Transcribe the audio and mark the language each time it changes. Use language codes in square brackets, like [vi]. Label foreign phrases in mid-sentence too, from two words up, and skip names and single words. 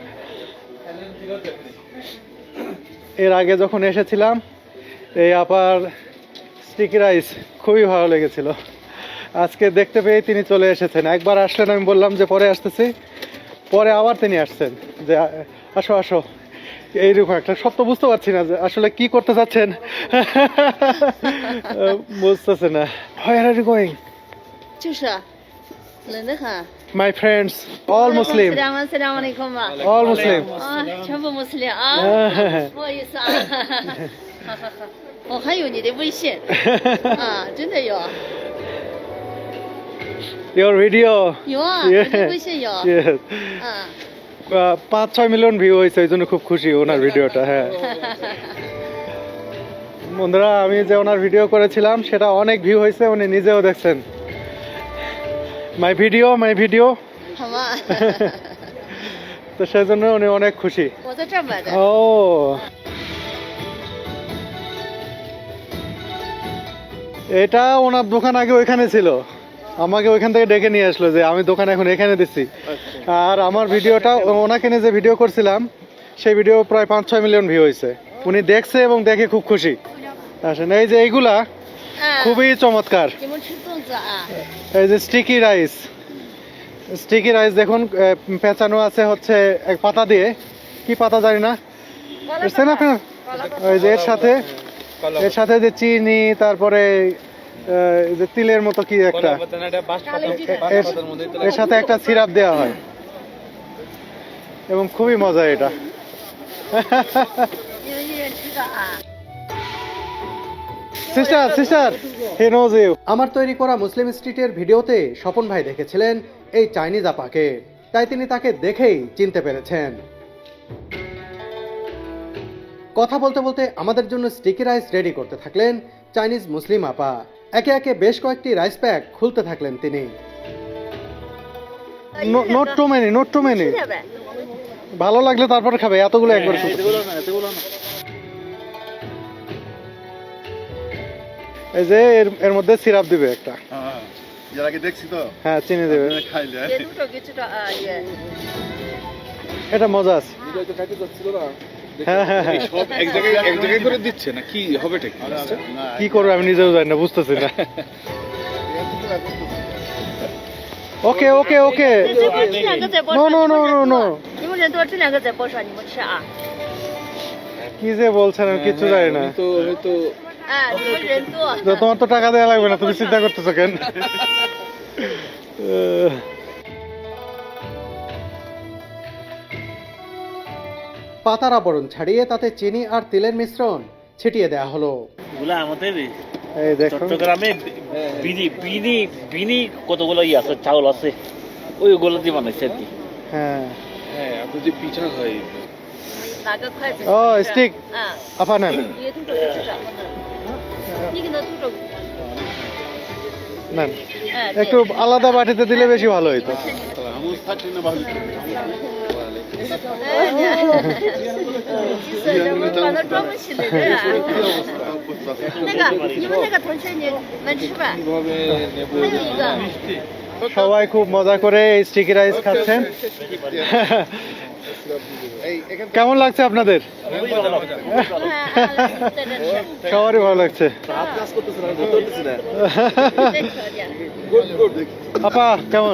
[bn] এর আগে যখন এসেছিলাম এই আপার স্টিকি রাইস খুবই ভালো লেগেছিল। আজকে দেখতে পেয়ে তিনি চলে এসেছেন। একবার আসলেন, আমি বললাম যে পরে আসতেছি, পরে আবার তিনি আসছেন যে আসো আসো। এইরকম একটা সব তো বুঝতে পারছি না যে আসলে কি করতে চাচ্ছেন, বুঝতেছে না। [en] Where are you going? [zh] 就是冷得很。 [en] My friends, all Muslim, [ar] السلام عليكم 嘛。 [en] all Muslim. [zh] 啊，全部穆斯林啊，不好意思啊。好好好，我还有你的微信啊，真的有 [en] Your video. [zh] 有啊， [en] Yeah. [zh] 你的微信有。 [en] Yes. [zh] 嗯。 [bn] 5-6 [en] million view [bn] হয়েছে, এই জন্য খুব খুশি ওনার ভিডিওটা। হ্যাঁ বন্ধুরা, আমি যে ওনার ভিডিও করেছিলাম সেটা অনেক ভিউ হয়েছে, উনি নিজেও দেখছেন। [en] My video [zh] 好吗？ [bn] তো সেজন্য উনি অনেক খুশি। [zh] 我在这儿买的。 [bn] ও, এটা ওনার দোকান আগে ওইখানে ছিল, আমাকে ওইখান থেকে ডেকে নিয়ে আসলো যে আমি দোকান এখন এখানে দিচ্ছি। আর আমার ভিডিওটা ওনাকে নিয়ে যে ভিডিও করছিলাম সেই ভিডিও প্রায় 5-6 [en] million view [bn] হয়েছে। উনি দেখছে এবং দেখে খুব খুশি। আসেন, এই যে এইগুলা [zh] 嗯。 [bn] খুবই চমৎকার। [zh] 你们吃粽子啊？ [bn] এই যে [en] sticky rice [bn] দেখুন, পেঁচানো আছে হচ্ছে এক পাতা দিয়ে, কি পাতা জানি না, বুঝছেন আপনার? ওই যে এর সাথে যে চিনি, তারপরে এই যে তিলের মতো কি একটা, এর সাথে একটা সিরাপ দেওয়া হয় এবং খুবই মজা এটা। [zh] 你们一人吃个啊？ [en] Sister, he knows you. [bn] আমার তৈরি করা মুসলিম স্ট্রিটের ভিডিওতে স্বপন ভাই দেখেছিলেন এই চাইনিজ আপাকে, তাই তিনি তাকে দেখেই চিনতে পেরেছেন। কথা বলতে বলতে আমাদের জন্য [en] sticky rice [bn] রেডি করতে থাকলেন [en] Chinese Muslim [bn] আপা। একে একে বেশ কয়েকটি [en] rice pack [bn] খুলতে থাকলেন তিনি। [en] Not too many, [zh] 吃点呗。 [bn] ভালো লাগলে তারপর খাবে, এতগুলো একবার শুধু। এই যে এর মধ্যে সিরাপ দিবে একটা, এর আগে দেখছি তো, হ্যাঁ চিনি দেবে, খাইলে [zh] 也卤着给吃着啊也。 [bn] এটা মজা আছে। ভিডিওতে খাইতে যাচ্ছিল না, হ্যাঁ হ্যাঁ হ্যাঁ। এই সব এক জায়গায় করে দিচ্ছে না কি হবে ঠিক কি করবো আমি নিজেও জানি না, বুঝতেছি না। [en] okay okay okay [zh] 这两个在播 [en] No [zh] 出， [en] No no no no [zh] 你们人多，这两个在播出，你们吃啊？ [bn] কি যে বলছেন আমি কিচ্ছু জানি না। তো হয়তো [zh] 啊，你们人多。 [bn] তো তোমার তো টাকা দেওয়া লাগবে না, তুমি চিন্তা করতেছো কেন? পাতার আবরণ ছাড়িয়ে তাতে চিনি আর তিলের মিশ্রণ ছিটিয়ে দেওয়া হলো। এগুলা আমাদের এই দেখো, চট্টগ্রামে বিনি বিনি বিনি কতগুলো আছে চাউল আছে, ওইগুলো দিয়ে বানাইছে আর কি। হ্যাঁ হ্যাঁ এত যে পিঠা হয় [zh] 拿个筷子。 [bn] ও স্টিক [zh] 啊， [bn] আপা নেন [zh] 你吐着吃着。你给他吐着。 [bn] নেন, [zh] 哎， [bn] একটু আলাদা বাটিতে দিলে বেশি ভালো হইতো। আমুল থাকলে না ভালো। [zh] 其实人们把它装不起来的啊。那个，你们那个同学你们吃吧。 [bn] কিভাবে নেব? [zh] 还有一个。 [bn] সবাই খুব মজা করে এই [en] sticky rice [bn] খাচ্ছেন। কেমন লাগছে আপনাদের? সবারই ভালো লাগছে। আপা কেমন?